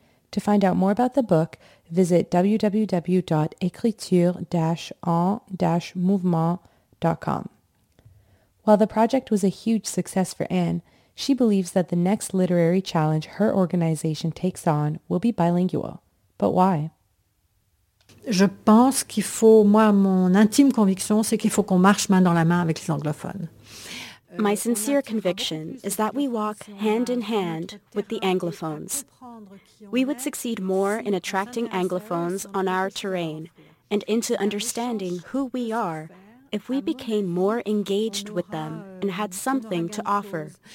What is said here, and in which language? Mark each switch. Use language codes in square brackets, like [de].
[en] To find out more about the book, visit www.ecriture-en-mouvement.com. While the project was a huge success for Anne, she believes that the next literary challenge her organization takes on will be bilingual. But why? [fr] Je pense qu'il faut, moi, mon intime conviction, c'est qu'il faut qu'on marche main dans la main avec les anglophones. [en] My sincere conviction is that we walk hand in hand with the anglophones. We would succeed more in attracting anglophones on our terrain and into understanding who we are if we became more engaged with them and had something to offer.